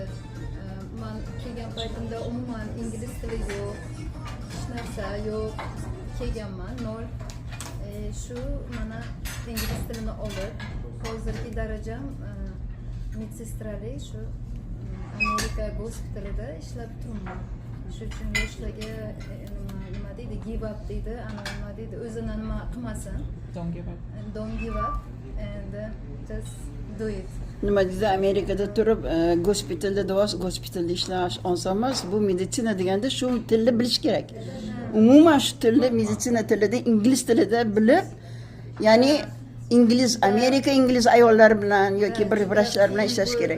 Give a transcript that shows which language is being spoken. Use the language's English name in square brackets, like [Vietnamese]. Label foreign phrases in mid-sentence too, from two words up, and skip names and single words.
[Uzbek] Men kelgan paytimda umuman ingliz tili yo'q, hech narsa yo'q. Kelganman, nol. Shu mana ingliz tilini olib, hozirgi darajam medsestralik shu Amerika gospitalida ishlab turibman. Shu uchun yoshlarga nima deydi, [English] give up [Uzbek] deydi, nima deydi, o'zini nima qilmasin. [English] Don't give up and just do it. [Uzbek] Nima deydi, Amerikada turib gospitalda gospitalda ishlash oson emas. Bu meditsina deganda shu tilni bilish kerak. Umuman shu tilni meditsina tilida, ingliz tilida bilib, ya'ni Amerika ingliz ayollar bilan yoki bir vrachlar bilan ishlash kerak.